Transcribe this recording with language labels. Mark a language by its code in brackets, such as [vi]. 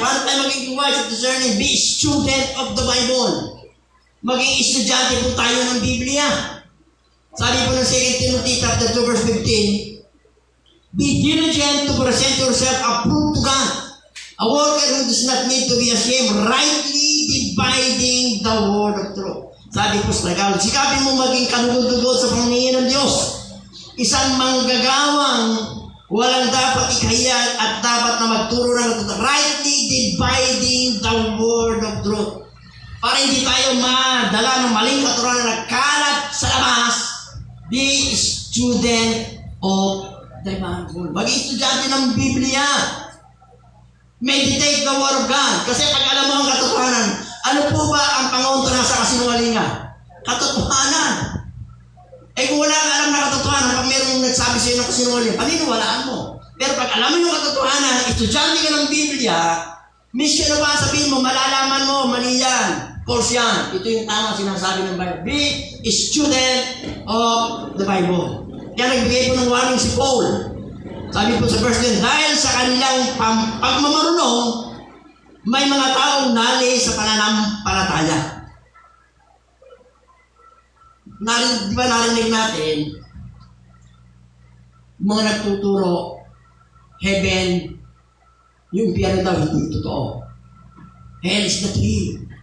[tl] Paano tayo maging [en] wise at discerning? Be student of the Bible. [tl] Maging estudyante po tayo ng Biblia. Sabi po ng [en] 2 Timothy chapter 2 verse 15, be diligent to present yourself approved to God, a worker who does not need to be ashamed, rightly dividing the word of truth. [tl] Sabi po sa Tagalog, sikapin mo maging kanugod-dugod sa pamingin ng Diyos. Isang manggagawang Walang dapat ikahiya at dapat na magturo ng [en] rightly dividing the word of truth. [tl] Para hindi tayo madala ng maling katuruan na nagkalat sa labas, [en] be student of the Bible. [tl] Maging estudyante ng Biblia. [en] Meditate the Word of God. [tl] Kasi pag alam mo ang katotohanan, ano po ba ang pangontra sa kasinungalingan? Katotohanan. Eh kung wala kang alam na katotohanan, pag mayroong nagsabi sa iyo ng kasinungalingan, paniniwalaan mo. Pero pag alam mo yung katotohanan, estudyante ka ng Biblia, mission na ba sabihin mo, malalaman mo, mali yan. False yan. Ito yung tama sinasabi ng Bible. [en] Be a student of the Bible. [tl] Kaya nagbigay po ng warning si Paul. Sabi po sa verse 10, dahil sa kanilang pagmamarunong, may mga taong nali sa pananampalataya. Di ba narinig natin, mga nagtuturo, heaven, yung impyerno daw, hindi totoo. [en] Hell is not real.